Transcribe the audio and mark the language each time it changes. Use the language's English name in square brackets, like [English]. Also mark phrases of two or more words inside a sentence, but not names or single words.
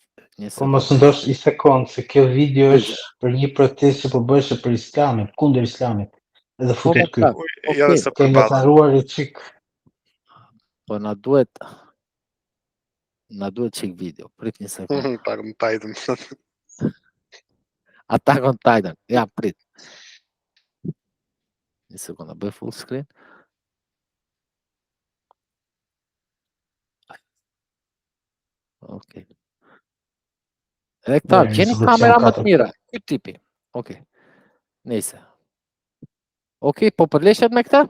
[Albanian] po mos ndosh i sekond, se kjo video është për një protestë që po bëhet për Islamin, kundër Islamit. Edhe futet ky. Ja dhe sa kemi harruar i çik. Po na duhet çik video. Prit një sekond. Attack on Titan. Attack on Titan. Ja, prit. Një sekund, bëj [English] full screen. [Albanian] Ok. Edhe këta, gjeni kamera më të mira. Ky tipi. Ok. Nëse. Ok, po përleshet me këta?